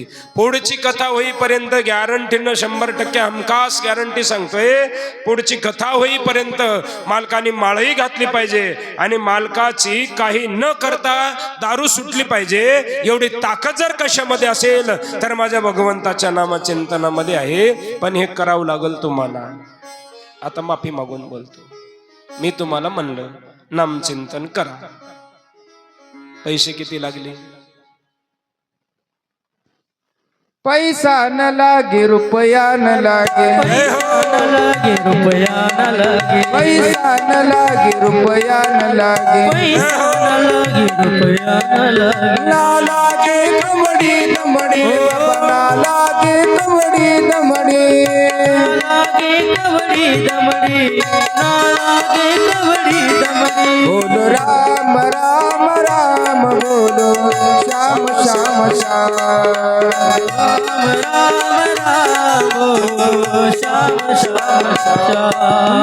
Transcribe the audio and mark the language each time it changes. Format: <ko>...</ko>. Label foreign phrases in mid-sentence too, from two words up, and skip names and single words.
<mr>पुढची कथा होईपर्यंत गॅरंटीनं 100% हमखास गॅरंटी सांगतोय, पुढची कथा होईपर्यंत मालकाने माळही घातली पाहिजे आणि मालकाची काही न करता दारू सुटली पाहिजे. एवढी ताकद जर कशामध्ये असेल तर माझ्या भगवंताच्या नामचिंतनामध्ये आहे. पण हे करावं लागेल तुम्हाला. आता माफी मागून बोलतो, मी तुम्हाला म्हणलं नामचिंतन करा. पैसे किती लागले?</mr> <hi>पैसा न लागे, रुपया न लागे, रुपया न लागे, पैसा न लागे, रुपया न लागे, रुपया न लागे, ना लागे दमडी दमडी, ना लागे दमडी दमडी, लागे कवडी दमडी, ना लागे कवडी दमडी. बोलो राम राम राम, बोलो श्याम श्याम श्याम, राम राम राम, श्याम श्याम श्याम.</hi>